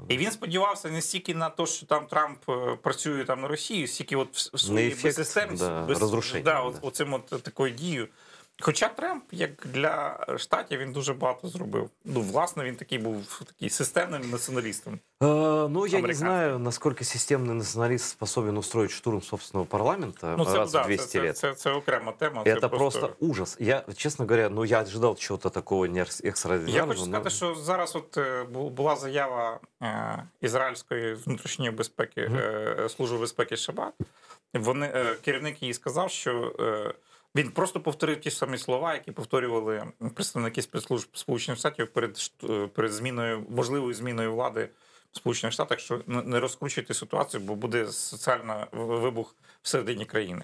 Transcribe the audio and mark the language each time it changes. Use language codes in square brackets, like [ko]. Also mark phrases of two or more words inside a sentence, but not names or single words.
[uk] І він сподівався не стільки на те, що там Трамп працює там на Росії, стільки от в своїй безсистемності, розрушення. оцим от такою дією. Хоча Трамп, як для Штатів, він дуже багато зробив. Ну, власне, він такий був системним націоналістом. Ну, я не знаю, [ru] насколько системный националист способен устроить штурм собственного парламента раз в 200 лет. [uk] Это окрема тема. [ru] Это просто ужас. Я, честно говоря, я ожидал чего-то такого экстраординарного. [uk] Я хочу сказати, що зараз от була заява ізраїльської внутрішньої безпеки, Служби безпеки США. Керівник її сказав, що він просто повторив ті самі слова, які повторювали представники спецслужб Сполучених Штатів перед можливою зміною влади в Сполучених Штатах, що не розкручуйте ситуацію, бо буде соціальний вибух всередині країни.